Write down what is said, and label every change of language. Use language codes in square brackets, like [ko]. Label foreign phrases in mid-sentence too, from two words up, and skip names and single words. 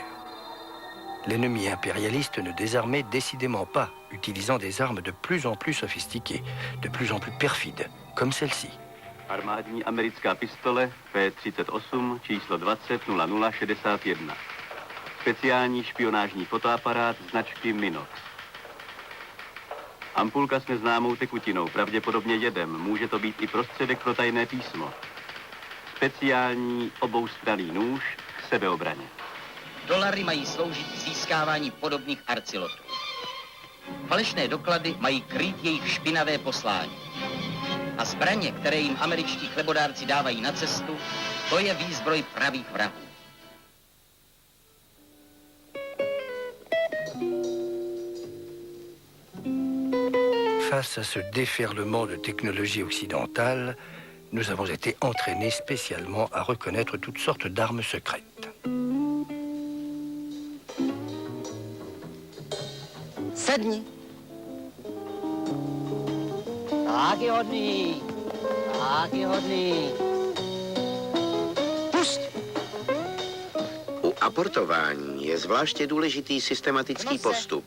[fr] L'ennemi impérialiste ne désarmait décidément pas, utilisant des armes de plus en plus sophistiquées, de plus en plus perfides, comme celle-ci. [cs] Armádní americká pistole P-38 číslo 20-0061. Speciální špionážní fotoaparát značky Minox. Ampulka s neznámou tekutinou, pravděpodobně jedem. Může to být i prostředek pro tajné písmo. Speciální oboustranný nůž k sebeobraně. Dolary mají sloužit k získávání podobných arcilotrů. Falešné doklady mají krýt jejich špinavé poslání. A zbraně, které jim američtí chlebodárci dávají na cestu, to je výzbroj pravých vrahů. [fr] Face à ce déferlement de technologie occidentale, nous avons été entraînés spécialement à reconnaître toutes sortes d'armes secrètes. [cs] Sedni. Tak je hodný. Tak je hodný. Pust. U aportování je zvláště důležitý systematický postup.